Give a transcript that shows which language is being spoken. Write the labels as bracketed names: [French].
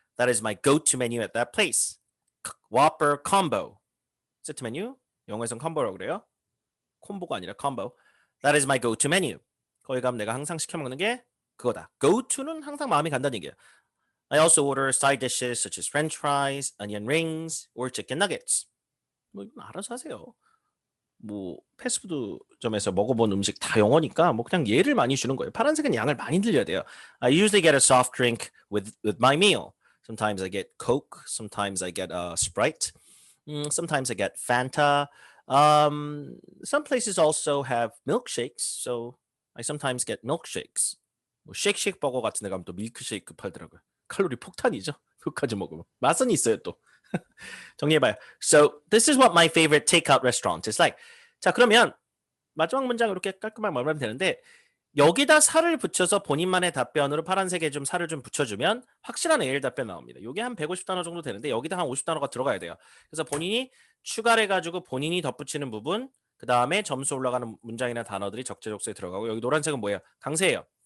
[English] That is my go-to menu at that place. Whopper combo. [Korean] 세트 메뉴. 영어에선 콤보라고 그래요. 콤보가 아니라 콤보. [English] That is my go-to menu. [Korean] 거기 가면 내가 항상 시켜 먹는 게 그거다. Go-to는 항상 마음이 간다는 얘기예요. [English] I also order side dishes such as French fries, onion rings, or chicken nuggets. [Korean] 뭐 이건 알아서 하세요. 뭐 패스트푸드점에서 먹어본 음식 다 영어니까 뭐 그냥 예를 많이 주는 거예요. 파란색은 양을 많이 들려야 돼요. [English] I usually get a soft drink with my meal. Sometimes I get Coke. Sometimes I get Sprite. Sometimes I get Fanta. Some places also have milkshakes, so I sometimes get milkshakes. [Korean] 뭐 쉐이크 버거 같은 데 가면 또 밀크쉐이크 팔더라고요. 칼로리 폭탄이죠. 그것까지 먹으면 맛은 있어요 또. 정리해봐요. [English] So this is what my favorite takeout restaurant is like. [Korean] 자, 그러면 마지막 문장 이렇게 깔끔하게 마무리하면 되는데 여기다 살을 붙여서 본인만의 답변으로 파란색에 좀 살을 좀 붙여주면 확실한 AL 답변 나옵니다. 이게 한 150단어 정도 되는데 여기다 한 50단어가 들어가야 돼요. 그래서 본인이 추가를 해가지고 본인이 덧붙이는 부분 그 다음에 점수 올라가는 문장이나 단어들이 적재적소에 들어가고 여기 노란색은 뭐예요? 강세예요.